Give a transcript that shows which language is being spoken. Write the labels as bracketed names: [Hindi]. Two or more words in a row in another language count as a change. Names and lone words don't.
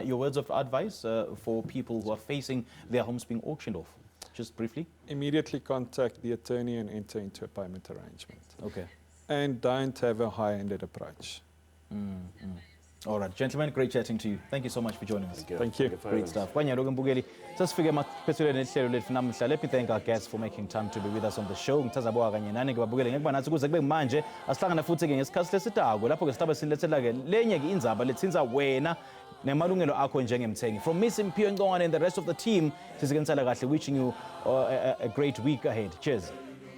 [English] Your words of advice for people who are facing their homes being auctioned off, just briefly. Immediately contact the attorney and enter into a payment arrangement. Okay. And don't have a high-handed approach. All right, gentlemen, great chatting to you. Thank you so much for joining us. Thank you. Great stuff. [Swati] Kwanyaloke Mbukeli, sasifike emaphethelweni ehlelo lethu namhla. [English] Let me thank our guests for making time to be with us on the show. [Swati] Ngithazaboka kanye nani ke babukele ngekuba nathi kuze kube manje asihlangana futhi ke ngesikhathi lesitako lapho ke sitaba sinilethela ke lenye ke indzaba lethinza wena nemalungelo akho njengemthengi. [English] From Miss Mphiwe Ngongwane and the rest of the team, [Swati] sizikenisela kahle, [English] wishing you a great week ahead. Cheers.